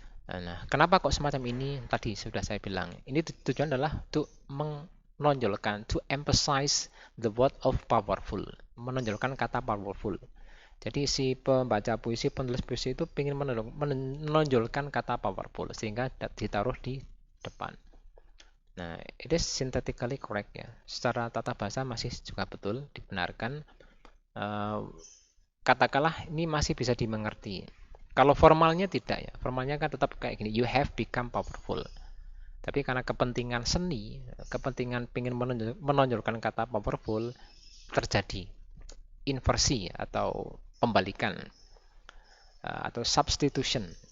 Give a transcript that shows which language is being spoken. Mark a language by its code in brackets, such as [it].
[id] Nah, kenapa kok semacam ini? Tadi sudah saya bilang. Ini tujuan adalah untuk menonjolkan, [en] to emphasize the word of powerful. [id] Menonjolkan kata powerful. Jadi si pembaca puisi, penulis puisi itu ingin menonjolkan kata powerful sehingga ditaruh di depan. [en] Nah, it is synthetically correct ya. [id] Secara tata bahasa masih juga betul, dibenarkan. Katakanlah ini masih bisa dimengerti. Kalau formalnya tidak ya. Formalnya kan tetap kayak gini, [en] you have become powerful. [id] Tapi karena kepentingan seni, kepentingan ingin menonjolkan kata powerful, terjadi inversi atau pembalikan atau substitution.